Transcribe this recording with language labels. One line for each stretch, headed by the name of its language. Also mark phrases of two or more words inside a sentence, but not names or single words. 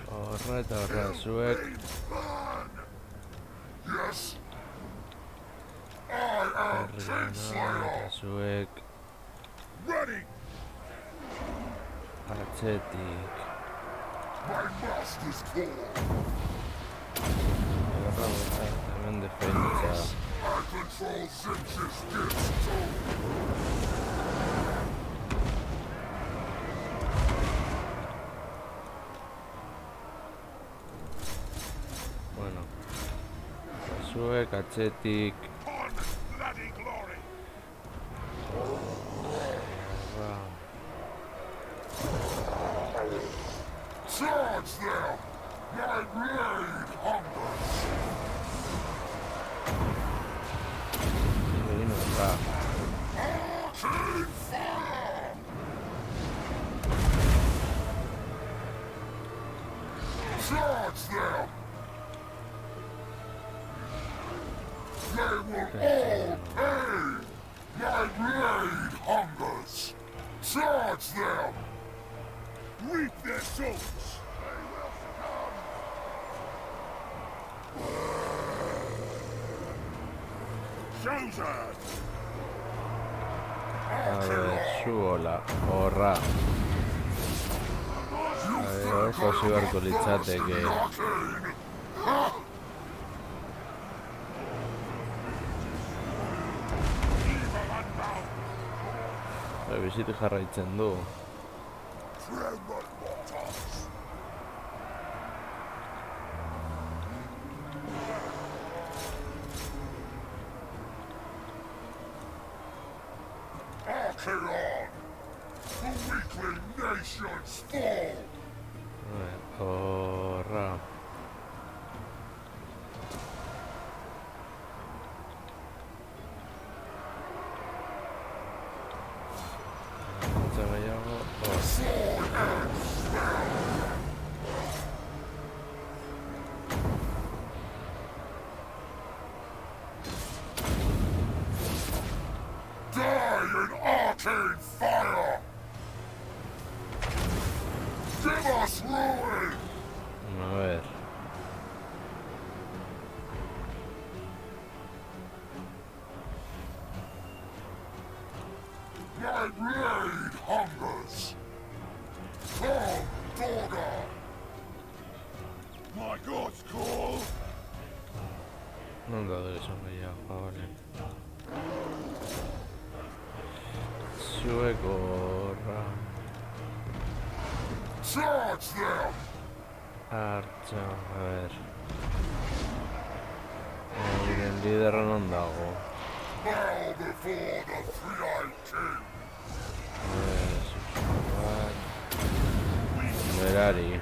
Basque: Horra, zuek.
English: Yes. I am Kingslayer.
Basque: Zuek.
English: Ready.
Basque: Atzetik.
English: My master's call.
Basque: Hemen defentsa.
English: I control Zinch's gifts too.
Basque: Bueno. Zuek, atzetik.
English: On bloody glory.
Basque: Horra.
English: Charge them. My blade hungers.
Basque: Egin horra.
English: Arcane fire. Charge them. They will all pay. My blade hungers. Charge them. Reap their souls. They will succumb. Chosen.
Spanish: A ver,
Basque: zuola. Horra.
Spanish: A ver,
Basque: oso beharko litzateke. Bizitik jarraitzen du.
English: Tremble, mortals. Archaon! The weakling nations fall!
Basque: Horra. Eta gehiago.
English: Sword and spell! Die in arcane fire! Give us ruin!
Spanish: A ver.
English: My blade hungers! Come, Dorga! My god's call!
Basque: Non daude esan gehiago, bale. Zuek horra.
English: Charge them!
Basque: Hartza,
Spanish: a ver.
Basque: Euren liderra non dago.
English: Bow before the three-eyed king!
Basque: Berari.